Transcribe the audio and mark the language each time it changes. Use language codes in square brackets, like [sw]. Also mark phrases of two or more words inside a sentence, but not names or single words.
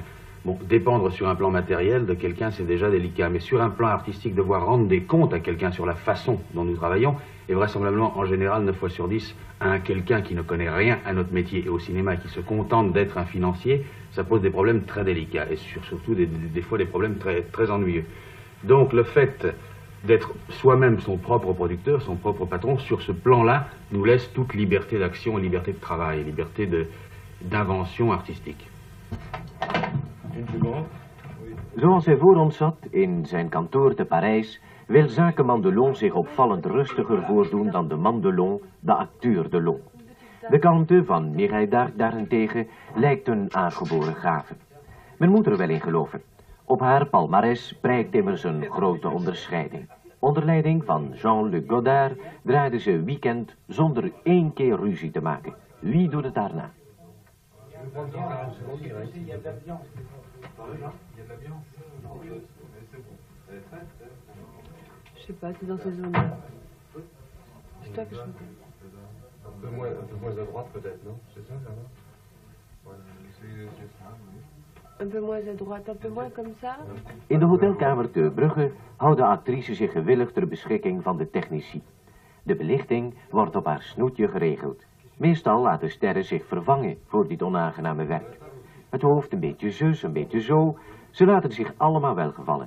[fr] Bon, dépendre sur un plan matériel de quelqu'un, c'est déjà délicat, mais sur un plan artistique, devoir rendre des comptes à quelqu'un sur la façon dont nous travaillons, et vraisemblablement, en général, 9 fois sur 10, à quelqu'un qui ne connaît rien à notre métier et au cinéma, qui se contente d'être un financier, ça pose des problèmes très délicats, et surtout des fois des problèmes très, très ennuyeux. Donc le fait d'être soi-même son propre producteur, son propre patron, sur ce plan-là, nous laisse toute liberté d'action, liberté de travail, liberté d'invention artistique. [nl] Zoals hij voor ons zat, in zijn kantoor te Parijs, wil zakenman Delon zich opvallend rustiger voordoen dan de man Delon, de acteur Delon. De kalmte van Mireille d'Arc daarentegen lijkt een aangeboren gave. Men moet er wel in geloven. Op haar palmares prijkt immers een grote onderscheiding. Onder leiding van Jean-Luc Godard draaide ze Weekend zonder 1 keer ruzie te maken. Wie doet het daarna? [fr] Je sais pas, tu es dans ces zones-là. C'est toi que je me... Un peu moins à droite peut-être, non? C'est ça, là? Un peu moins à droite, un peu moins comme ça. [nl] In de hotelkamer te Brugge houdt de actrice zich gewillig ter beschikking van de technici. De belichting wordt op haar snoetje geregeld. Meestal laten sterren zich vervangen voor dit onaangename werk. Het hoofd een beetje zus, een beetje zo. Ze laten zich allemaal welgevallen.